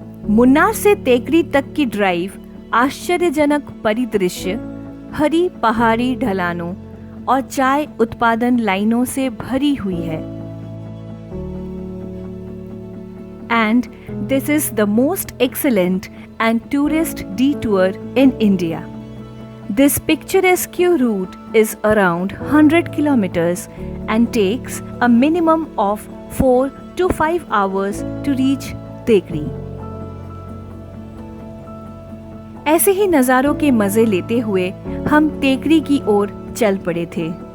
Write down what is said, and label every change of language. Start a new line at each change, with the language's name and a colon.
Hindi: मुन्नार से तेकरी तक की ड्राइव आश्चर्यजनक परिदृश्य, हरी पहाड़ी ढलानों और चाय उत्पादन लाइनों से भरी हुई है।
English: And this is the most excellent and tourist detour in India. This picturesque route is around 100 kilometers and takes a minimum of 4 to 5 hours to reach Tekri.
Hindi: ऐसे ही नज़ारों के मज़े लेते हुए हम टेकरी की ओर चल पड़े थे।